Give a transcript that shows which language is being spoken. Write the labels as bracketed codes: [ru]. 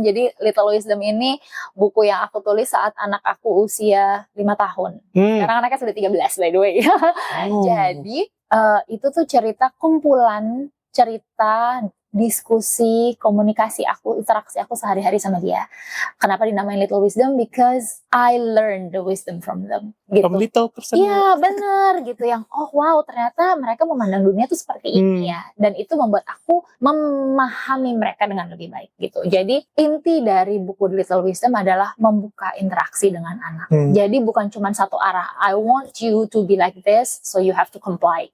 [id] Jadi Little Wisdom ini buku yang aku tulis saat anak aku usia 5 tahun. Sekarang anaknya sudah 13 [en] by the way. [id] Jadi itu tuh cerita kumpulan cerita, diskusi, komunikasi aku, interaksi aku sehari-hari sama dia. Kenapa dinamain Little Wisdom? [en] Because I learned the wisdom from them. [id] Gitu. [en] From little person. [id] Iya bener gitu, yang oh wow ternyata mereka memandang dunia tuh seperti ini ya. Dan itu membuat aku memahami mereka dengan lebih baik gitu. Jadi inti dari buku Little Wisdom adalah membuka interaksi dengan anak. Jadi bukan cuma satu arah. [en] I want you to be like this, so you have to comply.